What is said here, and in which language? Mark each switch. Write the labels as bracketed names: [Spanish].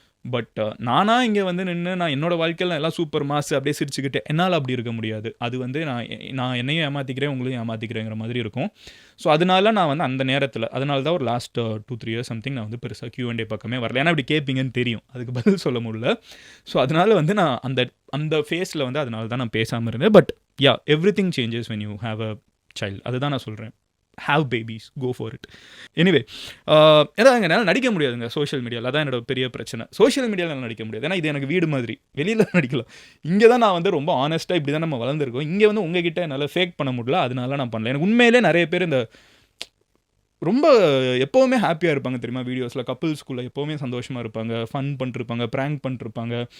[Tamil] But நானா இங்கே வந்து நின்று நான் என்னோட வாழ்க்கையில் எல்லாம் சூப்பர் மாஸ் அப்படியே சிரிச்சுக்கிட்டு என்னால் அப்படி இருக்க முடியாது. அது வந்து நான் என்னையும் ஏமாற்றிக்கிறேன், உங்களையும் ஏமாற்றிக்கிறேங்கிற மாதிரி இருக்கும். ஸோ அதனால நான் வந்து அந்த நேரத்தில் அதனால தான் ஒரு லாஸ்ட் 2-3 இயர்ஸ் சம்திங் நான் வந்து பெருசாக Q&A பக்கமே வரல. ஏன்னா அப்படி கேட்பீங்கன்னு தெரியும், அதுக்கு பதில் சொல்ல முடியல. ஸோ அதனால வந்து நான் அந்த ஃபேஸில் வந்து அதனால தான் நான் பேசாமல் இருந்தேன். [English] But yeah, everything changes when you have a child. [Tamil] அதுதான் நான் சொல்கிறேன். [English] Have babies, go for it. [Tamil] Anyway, ஏதாவது என்னால் நடிக்க முடியாதுங்க சோஷியல் மீடியாவில். அதான் என்னோட பெரிய பிரச்சனை. சோஷியல் மீடியாவில் நடிக்க முடியாது, ஏன்னா இது எனக்கு வீடு மாதிரி. வெளியில் நடிக்கலாம். இங்கே தான் நான் வந்து ரொம்ப ஆனஸ்ட்டாக இப்படி தான் நம்ம வளர்ந்துருக்கோம். இங்கே வந்து உங்ககிட்ட என்னால் ஃபேக் பண்ண முடியல, அதனால நான் பண்ணல. எனக்கு உண்மையிலே நிறைய பேர் இந்த ரொம்ப எப்போவுமே ஹாப்பியாக இருப்பாங்க தெரியுமா, வீடியோஸில் கப்புள்ஸ்குள்ளே எப்போவுமே சந்தோஷமாக இருப்பாங்க, ஃபன் பண்ணிருப்பாங்க, ப்ராங்க் பண்ணிருப்பாங்க.